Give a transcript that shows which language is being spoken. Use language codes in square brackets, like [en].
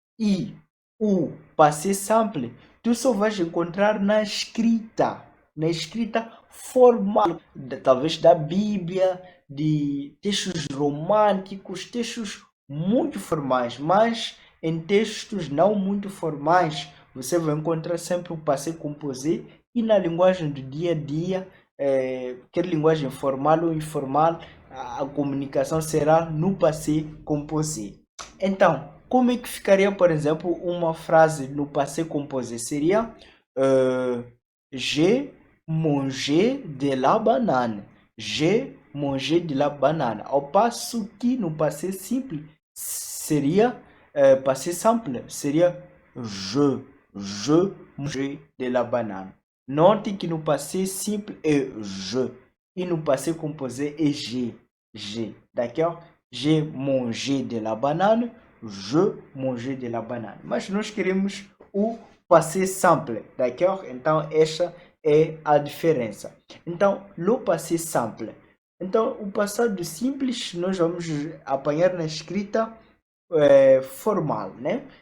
[pt] E o passé simple, tu só vais encontrar na escrita formal, talvez da Bíblia, de textos românticos, textos muito formais, mas em textos não muito formais, você vai encontrar sempre o passé composé e na linguagem do dia a dia, quer linguagem formal ou informal, a comunicação será no passé composé. Então, como é que ficaria, por exemplo, uma frase no passé composé? Seria [fr] j'ai mangé de la banane. J'ai mangé de la banane. [pt] Ao passo que no passé simple seria passé simple, seria [fr] je mangé de la banane. [pt] Note que no passé simple é je e no passé composé é j'ai. [fr] D'accord? J'ai mangé de la banane, je mangeai de la banane. [pt] Mas nós queremos o passé simple, [fr] d'accord? [pt] Então esta é a diferença. Então, no passé simple. Então, o passado simples nós vamos apanhar na escrita formal, né?